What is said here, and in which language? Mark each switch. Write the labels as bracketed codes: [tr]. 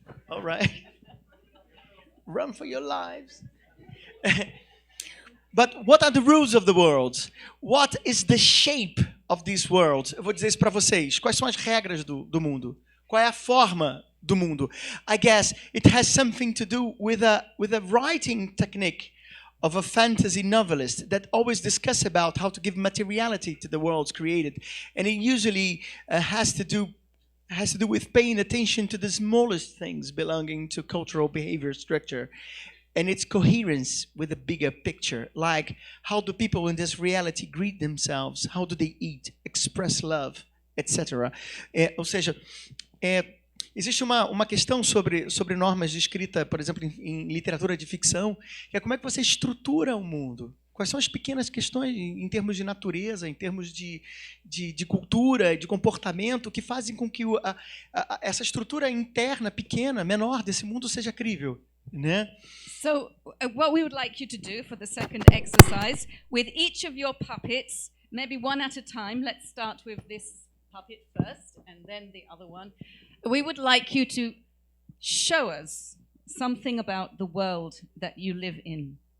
[en] All right. Run for your lives. But what are the rules of the world? What is the shape of this world? [pt] Eu vou dizer isso para vocês. Quais são as regras do mundo? Qual é a forma do mundo? [en] I guess it has something to do with a writing technique of a fantasy novelist that always discuss about how to give materiality to the worlds created, and it usually has to do with paying attention to the smallest things belonging to cultural behavior structure and its coherence with the bigger picture, like how do people in this reality greet themselves, how do they eat, express love, etc. [pt] Ou seja, existe uma questão sobre normas de escrita, por exemplo, em literatura de ficção, que é como é que você estrutura o mundo. Quais são as pequenas questões em termos de natureza, em termos de cultura, de comportamento, que fazem com que essa estrutura interna, pequena, menor desse mundo seja crível, né? [en] So what we would like you to do for the second exercise, with each of your puppets, maybe one at a time, let's start with this puppet first and then the other one. We would like you to show us something about the world that you live in.